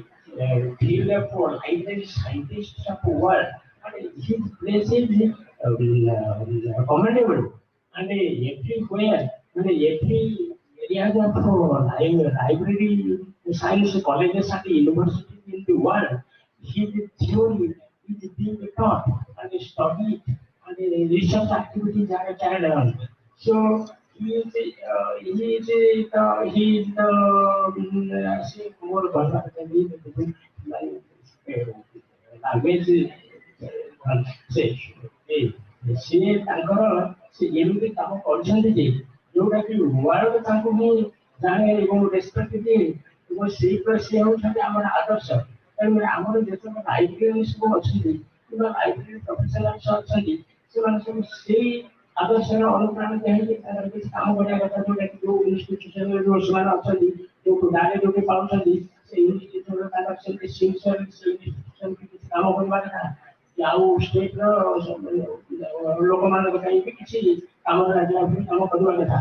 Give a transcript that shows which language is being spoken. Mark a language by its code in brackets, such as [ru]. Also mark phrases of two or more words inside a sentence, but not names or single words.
[en] field of library scientists of the world, and his place is commendable, and everywhere, and every areas of library science colleges and universities in the world, his theory is being taught and studied, and research activities are carried on. So he is more language [or] ସିଏ ତାଙ୍କର ସେ ଏମିତି କାମ କରିଛନ୍ତି ଯେ ଯୋଉଟା କି ୱାର୍ଲଡ ତାଙ୍କୁ ହିଁ ଜାଣେ ଏବଂ ରେସ୍ପେକ୍ଟ ଦିଏ ଏବଂ ସେଇପରି ସିଏ ହେଉଛନ୍ତି ଆମର ଆଦର୍ଶ। ତେଣୁ ଆମର ଯେତେକ ଲାଇବ୍ରେରୀ ସବୁ ଅଛନ୍ତି କିମ୍ବା [en] library professionals [or] ଅଛନ୍ତି ସେମାନେ ସବୁ ସେଇ ଆଦର୍ଶର ଅନୁପ୍ରାଣିତ ହେଇକି ତାଙ୍କର କିଛି କାମ କରିବା କଥା, ଯୋଉଟା କି ଯୋଉ ଇନଷ୍ଟିଚ୍ୟୁସନରେ ଯୋଉ ସେମାନେ ଅଛନ୍ତି, ଯୋଉ ଗାଁରେ ଯୋଉଠି ପାଉଛନ୍ତି ସେଇ ଇନଷ୍ଟିଚ୍ୟୁସନରେ ତାଙ୍କର ସେମିତି ସିନସିୟର ସେଇ ଇନଷ୍ଟିଚ୍ୟୁସନ କିଛି କାମ କରିବା କଥା, ଆଉ ଷ୍ଟେଟର ଲୋକମାନଙ୍କ ପାଇଁ ବି କିଛି କାମ ରାଜ୍ୟ କାମ କରିବା କଥା।